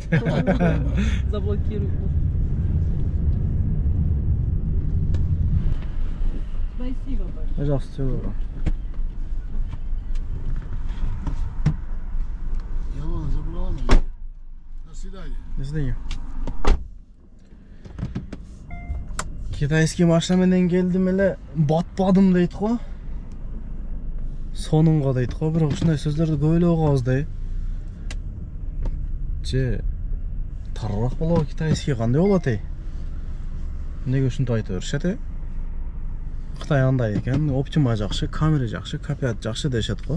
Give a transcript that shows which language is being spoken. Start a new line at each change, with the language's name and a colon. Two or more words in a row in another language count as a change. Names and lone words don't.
Russian: Заблокируй. Спасибо большое. Пожалуйста, всего доброго. Я ладно, забрала меня. До свидания. До свидания.
Kyrgyz: Китайский машина менен келдим эле батпадым дейт го. сонунга дейт го, бирок ушундай сөздөрдү көп эле угабыз да. Же тарыраак болобу китайский кандай болот эй? Эмнеге ушинтип айта беришет? Кытай андай экен, оптима жакшы, камера жакшы, капият жакшы дешет го.